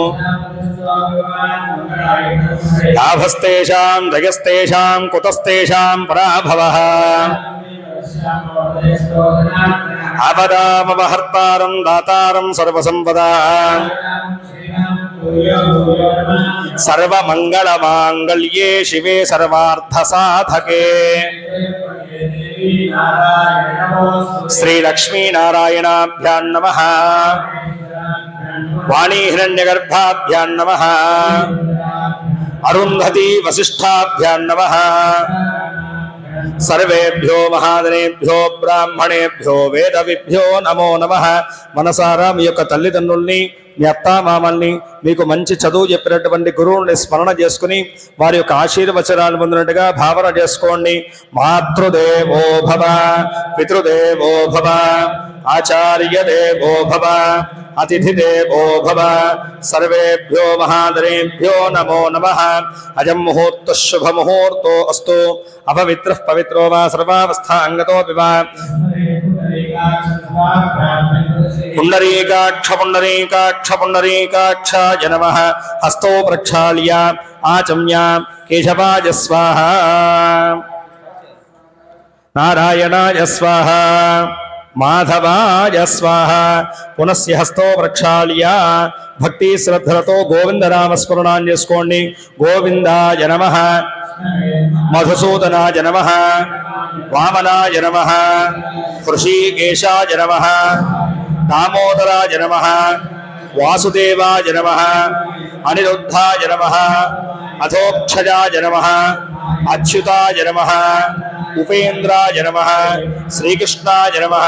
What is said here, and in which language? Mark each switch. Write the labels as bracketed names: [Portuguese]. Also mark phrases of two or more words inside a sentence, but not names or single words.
[Sanskrit] लाभस्तेषां जयस्तेषां कुतस्तेषां पराभवः आपदामपहर्तारं दातारं सर्वसंपदा सर्वमंगलमांगल्ये शिवे सर्वार्थसाधके श्री लक्ष्मी नारायणाभ्यां नमः। वाणी हिरण्यगर्भाभ्यां नमः। अरुन्धती वसिष्ठाभ्यां नमः। सर्वेभ्यो महादनेभ्यो ब्राह्मणेभ्यो वेदविभ्यो नमो नमः। [Telugu] మనసారా మీ యొక్క తల్లిదండ్రుల్ని, మీ అత్తామామల్ని, మీకు మంచి చదువు చెప్పినటువంటి గురువుని స్మరణ చేసుకుని వారి యొక్క ఆశీర్వచనాలు పొందినట్టుగా భావన చేసుకోండి. [Sanskrit] మాతృదేవో భవ, పితృదేవో భవ, ఆచార్య దేవో భవ, अतिथि देवो भव। सर्वेभ्यो महादनेभ्यो नमो नमः। अयं मुहूर्तः शुभ मुहूर्तो अस्तु। अपवित्रः पवित्रो वा सर्वावस्थांगतोऽपि वा। पुण्डरीकाक्ष पुण्डरीकाक्ष पुण्डरीकाक्षाय नमः। हस्तौ प्रक्षाल्य आचम्य केशवाय स्वाहा, नारायणाय स्वाहा, మాధవాయ స్వాహ. పునస్య హస్తో ప్రక్షాళ్య [Telugu] భక్తి శ్రద్ధలతో గోవిందనామస్మరణాన్ని చేసుకోండి. [Sanskrit] గోవిందాయ నమః, మధుసూదనాయ నమః, వామనాయ నమః, హృషీకేశాయ నమః, దామోదరాయ నమః, వాసుదేవాయ నమః, అనిరుద్ధాయ నమః, అధోక్షజాయ నమః, అచ్యుతాయ నమః, ఉపేంద్రాయ నమః, శ్రీకృష్ణాయ నమః.